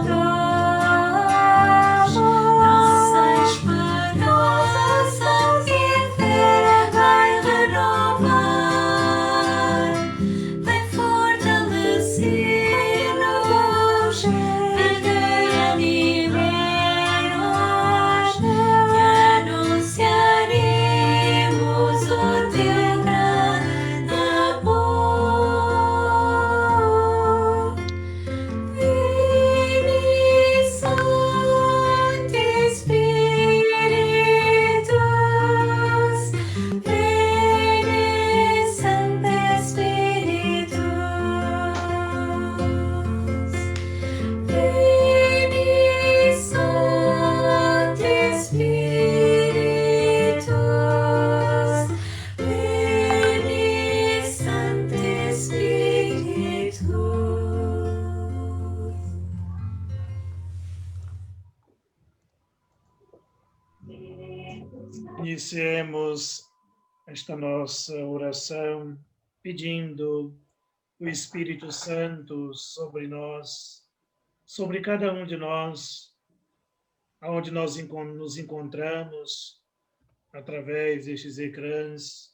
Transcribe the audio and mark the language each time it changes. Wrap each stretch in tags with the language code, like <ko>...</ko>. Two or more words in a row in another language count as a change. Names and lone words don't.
<pt>luz, nossa esperança e fé vai renovar, vem fortalecer-nos, vem reanimar-nos e anunciaremos o teu grande amor.</pt> <la>Vini Sancti Spiritus, Vini Sancte Spiritus, Vini Sancti Spiritus, Vini Sancte Spiritus.</la> <pt>Iniciemos esta nossa oração pedindo o Espírito Santo sobre nós, sobre cada um de nós, aonde nós nos encontramos, através destes ecrãs.</pt>